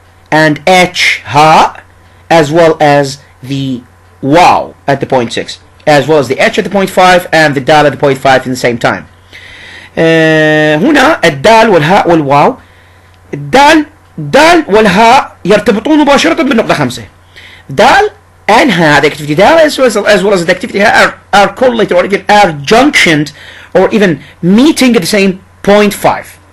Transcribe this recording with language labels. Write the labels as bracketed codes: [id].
[en] and H ha, as well as the wow at the 0.6, as well as the H at the 0.5 and the dal at the 0.5 in the same time. [ar] هنا الدال والهاء والواو، الدال والهاء يرتبطون مباشرة بالنقطة 5. [en] دال and ha, the activity dal as well as the activity ha are correlated, or even are junctioned, or even meeting at the same 0.5.